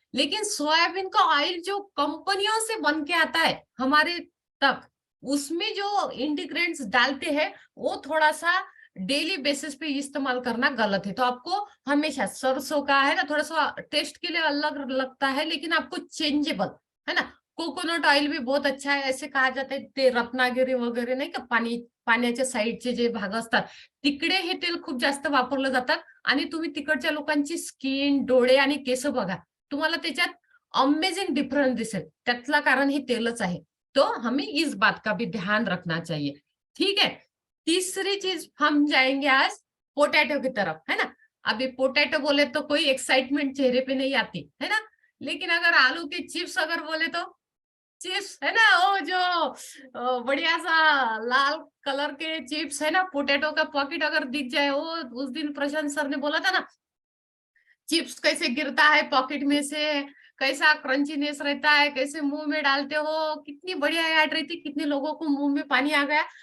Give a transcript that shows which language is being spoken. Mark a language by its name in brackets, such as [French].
[Hindi] लेकिन सोयाबीन का ऑयल जो कंपनियों से बन के आता है हमारे तक, उसमें जो इंग्रेडिएंट्स डालते हैं वो थोड़ा सा डेली बेसिस पे इस्तेमाल करना गलत है। तो आपको हमेशा सरसों का, है ना, थोड़ा सा टेस्ट के लिए अलग लगता है लेकिन आपको चेंजेबल, है ना। [Marathi] कोकोनट ऑइल [Hindi] भी बहुत अच्छा [Marathi] आहे, [Hindi] ऐसे कहा जाते [Marathi] ते रत्नागिरी वगैरे नाही का, पाण्याच्या साईडचे जे भाग असतात तिकडे हे तेल खूप जास्त वापरलं जातात। आणि तुम्ही तिकडच्या लोकांची स्किन, डोळे आणि केस बघा, तुम्हाला त्याच्यात अमेजिंग डिफरन्स दिसेल, त्यातला कारण हे तेलच आहे। [Hindi] तो हमें इस बात का भी ध्यान रखना चाहिए। ठीक है, तीसरी चीज हम जाएंगे आज पोटैटो की तरफ, है ना। अभी पोटैटो बोले तो कोई एक्साइटमेंट चेहरे पे नहीं आती, है ना। लेकिन अगर आलू के चिप्स अगर बोले तो चिप्स, है ना, वो जो बढ़िया सा लाल कलर के चिप्स, है ना, पोटैटो का पॉकेट अगर दिख जाए, वो उस दिन प्रशांत सर ने बोला था ना, चिप्स कैसे गिरता है पॉकेट में से, कैसा क्रंचीनेस रहता है, कैसे मुंह में डालते हो, कितनी बढ़िया ऐड रही थी, कितने लोगों को मुंह में पानी आ गया।